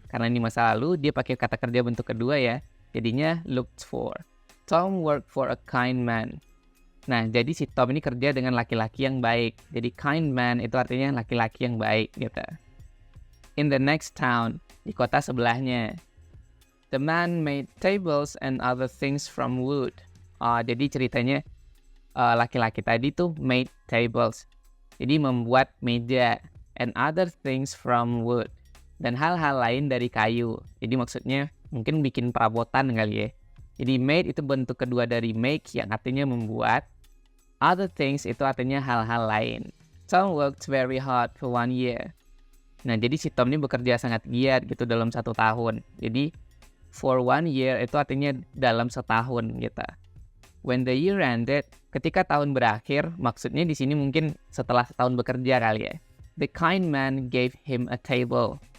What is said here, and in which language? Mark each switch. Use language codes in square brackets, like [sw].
[id] Karena ini masa lalu, dia pakai kata kerja bentuk kedua ya. Jadinya looked for. [en] Tom worked for a kind man. [id] Nah, jadi si Tom ini kerja dengan laki-laki yang baik. Jadi kind man itu artinya laki-laki yang baik gitu. [en] In the next town, di kota sebelahnya. The man made tables and other things from wood. [id] Jadi ceritanya laki-laki tadi tuh made tables. [en] Jadi membuat meja and other things from wood. [id] Dan hal-hal lain dari kayu. Jadi maksudnya mungkin bikin perabotan kali ya. Jadi made itu bentuk kedua dari make yang artinya membuat. Other things itu artinya hal-hal lain. [en] Tom worked very hard for 1 year. [id] Nah, jadi si Tom ini bekerja sangat giat gitu dalam 1 tahun. Jadi for 1 year itu artinya dalam setahun gitu. When the year ended, ketika tahun berakhir, maksudnya di sini mungkin setelah setahun bekerja kali ya. [en] The kind man gave him a table.